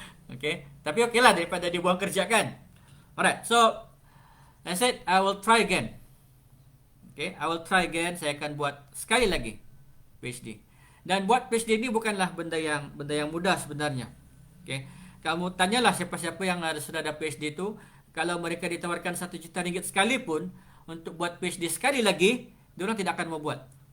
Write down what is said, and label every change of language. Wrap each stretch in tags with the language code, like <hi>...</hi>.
<ms>Okay, tapi okay lah daripada dibuang kerja kan.</ms> <en>Alright, so I said I will try again.</en> <ms>Okay,</ms> <en>I will try again.</en> <ms>Saya akan buat sekali lagi PhD. Dan buat PhD ini bukanlah benda yang mudah sebenarnya. Okay, kamu tanyalah siapa-siapa yang sudah ada PhD itu, kalau mereka ditawarkan 1 juta ringgit sekalipun untuk buat PhD sekali lagi, diorang tidak akan mau buat.</ms>